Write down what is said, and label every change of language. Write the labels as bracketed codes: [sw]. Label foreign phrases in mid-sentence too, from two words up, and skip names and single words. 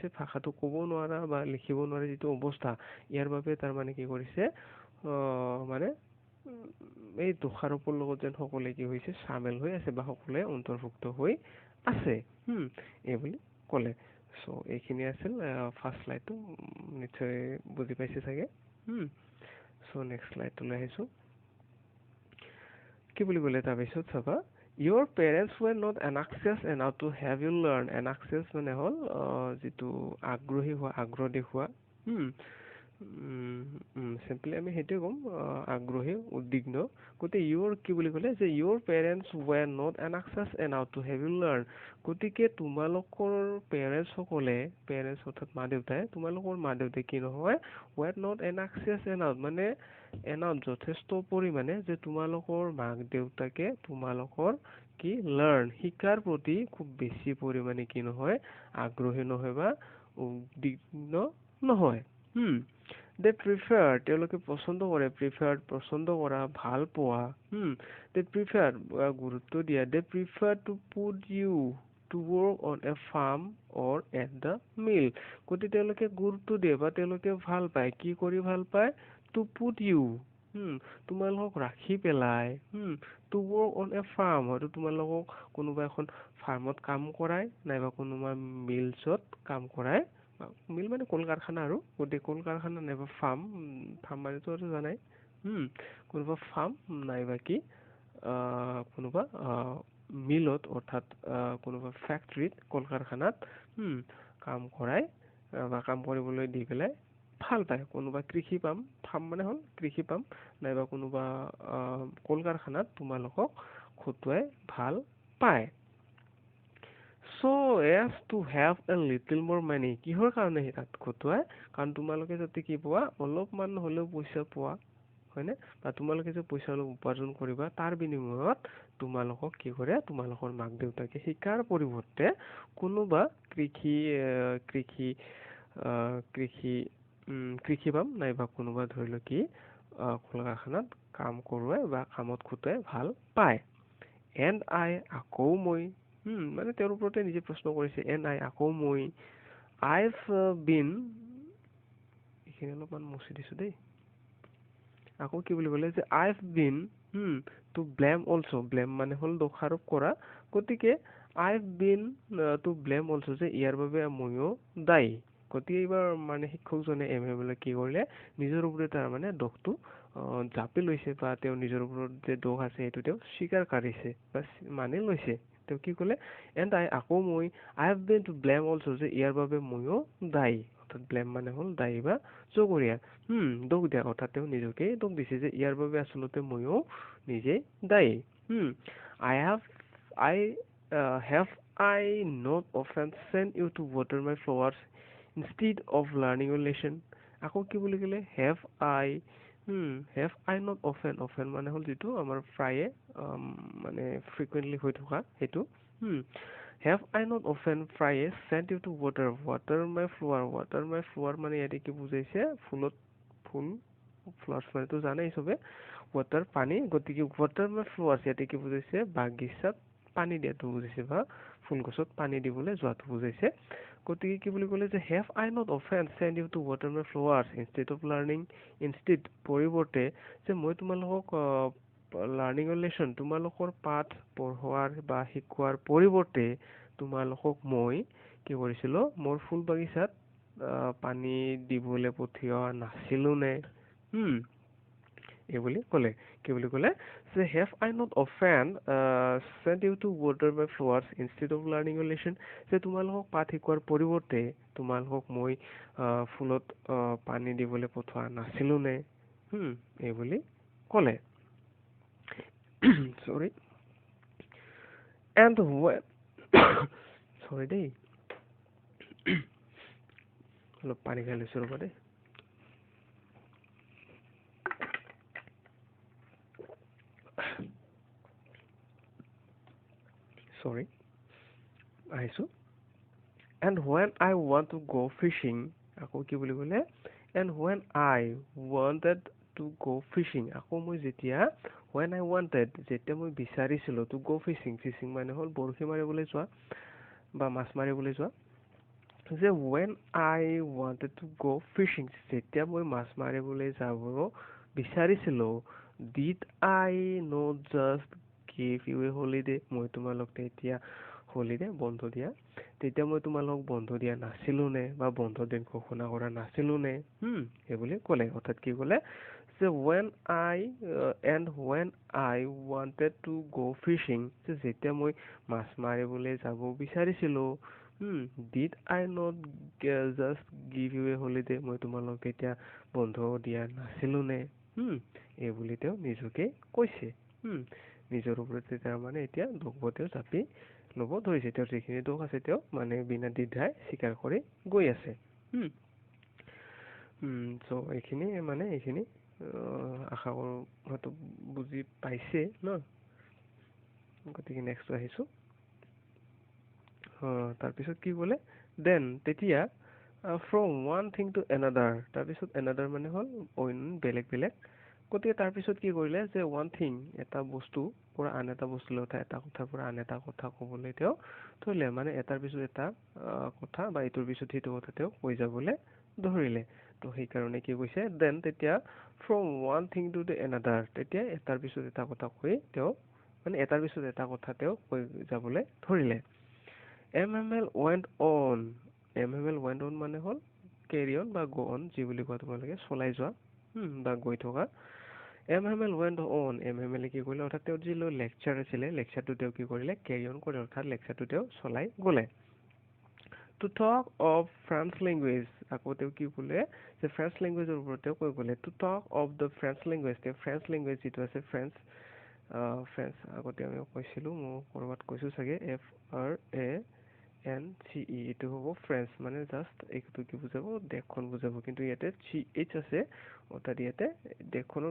[as] ভাষাটো ক'ব নোৱাৰা বা লিখিব নোৱাৰা যিটো অৱস্থা ইয়াৰ বাবে তাৰ মানে কি কৰিছে মানে এই দোষাৰোপৰ লগত যেন সকলোৱে কি হৈছে চামিল হৈ আছে বা সকলোৱে অন্তৰ্ভুক্ত হৈ আছে এই বুলি ক'লে চ' এইখিনি আছিল [en] first slide [as] নিশ্চয় বুজি পাইছে চাগে চ' [en] next slide [as] আহিছো কি বুলি ক'লে তাৰপিছত চাবা [en] Your parents were not anxious enough to have you learn. [as] Anxious মানে হ'ল যিটো আগ্ৰহী হোৱা আগ্ৰহ দেখুওৱা চিম্পলি আমি সেইটোৱে ক'ম আগ্ৰহী উদ্বিগ্ন গতিকে your কি বুলি ক'লে যে [en] your parents were not anxious enough to have you learn. [as] গতিকে তোমালোকৰ পেৰেণ্টছ সকলে পেৰেণ্টছ অৰ্থাৎ মা দেউতাই তোমালোকৰ মা দেউতাই কি নহয় [en] were not anxious enough [as] মানে যথেষ্ট পৰিমাণে যে তোমালোকৰ মাক দেউতাকে তোমালোকৰ কি লাৰ্ণ শিকাৰ প্ৰতি খুব বেছি পৰিমাণে কি নহয় আগ্ৰহী নহয় বা উদ্বিগ্ন নহয় [en] they prefer [as] তেওঁলোকে পছন্দ কৰে পছন্দ কৰা ভাল পোৱা [en] they prefer [as] গুৰুত্ব দিয়া [en] they prefer to put you to work on a farm or at the mill [as] গতিকে তেওঁলোকে গুৰুত্ব দিয়ে বা তেওঁলোকে ভাল পায় কি কৰি ভাল পায় [en] to put you [as] তোমালোকক ৰাখি পেলাই [en] to work on a farm [as] হয়তো তোমালোকক কোনোবা এখন ফাৰ্মত কাম কৰাই নাইবা কোনোবা মিলছত কাম কৰাই মিল মানে কল কাৰখানা আৰু গতিকে কল কাৰখানা নাইবা ফাৰ্ম মানেতো আৰু জানাই কোনোবা ফাৰ্ম নাইবা কি কোনোবা মিলত অৰ্থাৎ কোনোবা ফেক্টৰীত কল কাৰখানাত কাম কৰাই বা কাম কৰিবলৈ দি পেলাই ভাল পায় কোনোবা কৃষি পাম ফাৰ্ম মানে হ'ল কৃষি পাম নাইবা কোনোবা কল কাৰখানাত তোমালোকক খটুৱাই ভাল পায় [en] so as to have a little more money [as] কিহৰ কাৰণে তাত খটুৱাই কাৰণ তোমালোকে যাতে কি পোৱা অলপমান হ'লেও পইচা পোৱা হয়নে বা তোমালোকে যে পইচা অলপ উপাৰ্জন কৰিবা তাৰ বিনিময়ত তোমালোকক কি কৰে তোমালোকৰ মাক দেউতাকে শিকাৰ পৰিৱৰ্তে কোনোবা কৃষি পাম নাইবা কোনোবা ধৰি লওক কি কল কাৰখানাত কাম কৰোৱাই বা কামত খটুৱাই ভাল পায় [en] and I [as] আকৌ মই মানে তেওঁৰ ওপৰতে নিজে প্ৰশ্ন কৰিছে [en] and I [as] আকৌ মই [en] I've been [as] এইখিনি অলপমান মুছি দিছো দেই আকৌ কি বুলি ক'লে যে [en] I've been to blame also [as] blame মানে হ'ল দোষাৰোপ কৰা গতিকে [en] I've been to blame also [as] যে ইয়াৰ বাবে ময়ো দায়ী গতিকে এইবাৰ মানে শিক্ষকজনে এমএমএলে কি কৰিলে নিজৰ ওপৰতে তাৰ মানে দোষটো জাপি লৈছে বা তেওঁ নিজৰ ওপৰত যে দোষ আছে সেইটো তেওঁ স্বীকাৰ কৰিছে বা মানি লৈছে তেওঁ কি ক'লে এণ্ড আকৌ [en] I have been to blame also' [as] যে ইয়াৰ বাবে ময়ো দায়ী অৰ্থাৎ ব্লেম মানে হ'ল দায়ী বা জগৰীয়া দোষ দিয়া অৰ্থাৎ তেওঁ নিজকে দোষ দিছে যে ইয়াৰ বাবে আচলতে ময়ো নিজেই দায়ী [en] I have I have I not often sent you to water my flowers instead of learning your lesson [as] আকৌ কি বুলি ক'লে [en] have I not often [as] মানে হ'ল যিটো আমাৰ প্ৰায়ে মানে frequently হৈ থকা সেইটো [en] have I not often [as] প্ৰায়ে [en] sent you to water my [as] flower মানে ইয়াতে কি বুজাইছে ফুল flowers মানেতো জানেই চবে water পানী গতিকে [en] water my flowers [as] ইয়াতে কি বুজাইছে বাগিচাত পানী দিয়াটো বুজাইছে বা ফুল গছত পানী দিবলৈ যোৱাটো বুজাইছে গতিকে কি বুলি ক'লে যে [en] have I not often sent you to water my flowers instead of learning [as] পৰিৱৰ্তে যে মই তোমালোকক [en] learning lesson [as] তোমালোকৰ পাঠ পঢ়োৱাৰ বা শিকোৱাৰ পৰিৱৰ্তে তোমালোকক মই কি কৰিছিলো মোৰ ফুল বাগিচাত পানী দিবলৈ পঠিওৱা নাছিলো নে এই বুলি ক'লে কি বুলি ক'লে যে [en] have I not often sent you to water my flowers instead of learning your lesson [as] যে তোমালোকক পাঠ শিকোৱাৰ পৰিৱৰ্তে তোমালোকক মই ফুলত পানী দিবলৈ পঠোৱা নাছিলো নে এই বুলি ক'লে [en] sorry and when sorry [as] দেই অলপ পানী খাই লৈছো ৰ'বা দেই sorry আহিছো [en] and when I want to go fishing [as] আকৌ কি বুলি ক'লে [en] and when I wanted to go fishing [as] আকৌ মই যেতিয়া [en] when I wanted [as] যেতিয়া মই বিচাৰিছিলো [en] to go fishing [as] মানে হ'ল বৰশী মাৰিবলৈ যোৱা বা মাছ মাৰিবলৈ যোৱা যে [en] when I wanted to go fishing [as] যেতিয়া মই মাছ মাৰিবলৈ যাব বিচাৰিছিলো [en] did I not just give you a holiday [as] মই তোমালোক তেতিয়া holiday বন্ধ দিয়া তেতিয়া মই তোমালোক বন্ধ দিয়া নাছিলো নে বা বন্ধ দিন ঘোষণা কৰা নাছিলো নে এই বুলি ক'লে অৰ্থাৎ কি ক'লে যে when [en] I wanted to go fishing [as] যেতিয়া মই মাছ মাৰিবলৈ যাব বিচাৰিছিলো [en] did I not just give you a holiday [as] মই তোমালোক তেতিয়া বন্ধ দিয়া নাছিলো নে এই বুলি তেওঁ নিজকে কৈছে নিজৰ ওপৰতে তাৰ মানে এতিয়া দোষবোৰ তেওঁ জাপি ল'ব ধৰিছে তেওঁৰ যিখিনি দোষ আছে তেওঁ মানে বিনা দ্বিধাই স্বীকাৰ কৰি গৈ আছে চ' এইখিনি মানে এইখিনি আশা কৰো হয়তো বুজি পাইছে ন গতিকে নেক্সট আহিছো তাৰপিছত কি ক'লে দেন তেতিয়া [en] from one thing to another [as] তাৰপিছত another মানে হ'ল অইন বেলেগ গতিকে তাৰপিছত কি কৰিলে যে [en] one thing [as] এটা বস্তু পৰা আন এটা বস্তুলৈ এটা কথাৰ পৰা আন এটা কথা ক'বলৈ তেওঁ ধৰিলে মানে এটাৰ পিছত এটা কথা বা ইটোৰ পিছত সিটো কথা তেওঁ কৈ যাবলৈ ধৰিলে তো সেইকাৰণে কি কৈছে দেন তেতিয়া [en] from one thing to the another [as] তেতিয়া এটাৰ পিছত এটা কথা কৈ তেওঁ মানে এটাৰ পিছত এটা কথা তেওঁ কৈ যাবলৈ ধৰিলে MML [en] went on [as] মানে হ'ল [en] carry on [as] বা [en] go on [as] যি বুলি কোৱা তোমালোকে চলাই যোৱা বা গৈ থকা MML [en] went on [as] MML কি কৰিলে অৰ্থাৎ তেওঁৰ যি লেকচাৰ আছিলে লেকচাৰটো তেওঁ কি কৰিলে [en] carry on [as] কৰিলে অৰ্থাৎ লেকচাৰটো তেওঁ চলাই গ'লে [en] to talk of French language [as] আকৌ তেওঁ কি ক'লে যে [en] French language [as] ওপৰত তেওঁ কৈ গ'লে [en] to talk of the French language [as] তেওঁ [en] French language [as] যিটো আছে ফ্ৰেঞ্চ আগতে আমি কৈছিলো মই কৰবাত কৈছো চাগে FRANCE এইটো হ'ব ফ্ৰেঞ্চ মানে জাষ্ট এইটো কি বুজাব দেশখন বুজাব কিন্তু ইয়াতে CH আছে অৰ্থাৎ ইয়াতে দেশখনৰ